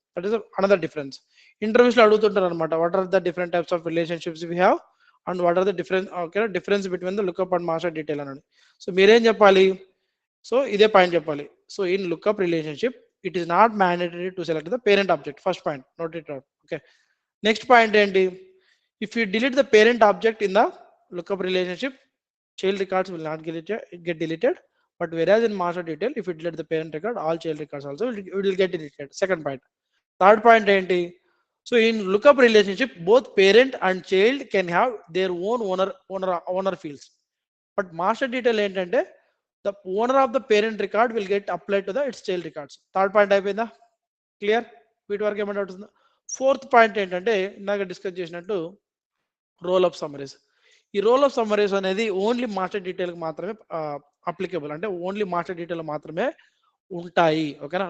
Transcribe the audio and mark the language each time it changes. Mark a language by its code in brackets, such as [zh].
[en] That is another difference. [te] Interviews లో అడుగుతుంటారు అనమాట, [en] What are the different types of relationships we have and what are the difference between the lookup and master detail అని. [te] So మీరేం చెప్పాలి, so ఇదే point చెప్పాలి. [en] So in lookup relationship it is not mandatory to select the parent object. First point, note it out. Okay, next point ఏంటి, if you delete the parent object in the lookup relationship, child records will not get deleted, but whereas in master detail, if you delete the parent record, all child records also will get deleted. Second point. Third point enti, so in lookup relationship both parent and child can have their own owner fields, but master detail entante the owner of the parent record will get applied to the its child records. [te] Third point అయిపోయిందా, clear. వీటి వరకు ఏమంటే అవుతుంది. Fourth point ఏంటంటే ఇందాక discuss చేసినట్టు role of summaries. ఈ role of summaries అనేది ఓన్లీ మాస్టర్ డీటెయిల్కి మాత్రమే అప్లికబుల్, అంటే ఓన్లీ మాస్టర్ డీటెయిల్ మాత్రమే ఉంటాయి, ఓకేనా.